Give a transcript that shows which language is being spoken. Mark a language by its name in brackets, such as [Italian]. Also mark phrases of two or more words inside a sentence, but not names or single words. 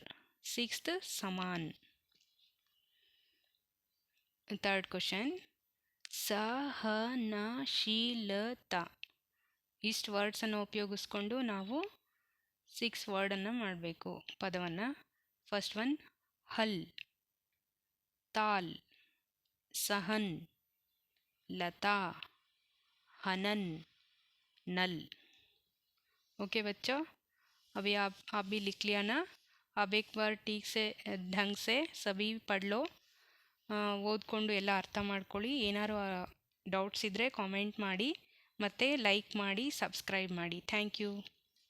[English] sixth samaan. third question, ಸಹನಶೀಲತಾ. [Kannada] ಇಷ್ಟು ವರ್ಡ್ಸನ್ನು ಉಪಯೋಗಿಸ್ಕೊಂಡು ನಾವು 6 ವರ್ಡನ್ನು ಮಾಡಬೇಕು ಪದವನ್ನು. [English] first one [Hindi] हल, ताल, सहन, लता, हनन, नल. ओके बच्चों, अभी आप भी लिख लिया ना. अब एक बार ठीक से ढंग से सभी पढ़ लो. [Kannada] ಓದ್ಕೊಂಡು ಎಲ್ಲ ಅರ್ಥ ಮಾಡ್ಕೊಳ್ಳಿ. ಏನಾದ್ರು ಡೌಟ್ಸ್ ಇದ್ದರೆ ಕಾಮೆಂಟ್ ಮಾಡಿ, ಮತ್ತು ಲೈಕ್ ಮಾಡಿ, ಸಬ್ಸ್ಕ್ರೈಬ್ ಮಾಡಿ. [English] thank you.